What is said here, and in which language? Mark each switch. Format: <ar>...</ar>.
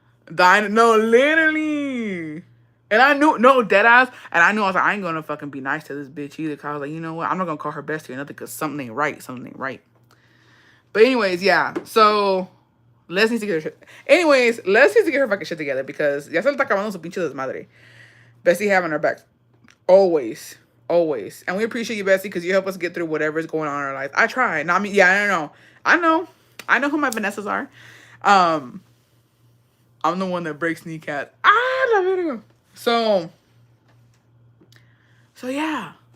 <en>No, literally. And I knew, no, dead ass. And I knew, I was like, I ain't gonna fucking be nice to this bitch either. Cause I was like, you know what? I'm not gonna call her bestie or nothing. Cause something ain't right. Something ain't right. But anyways, yeah. So, Les needs to get her shit. Anyways, Les needs to get her fucking shit together. Because</en> <es>ya se le está acabando su pinche desmadre.</es> <en>Bestie having her back. Always. Always. And we appreciate you, Bessie, because you help us get through whatever's going on in our life. I try. No, I mean, yeah, I don't know. I know who my Vanessas are. I'm the one that breaks kneecaps. I love it. So yeah.</en>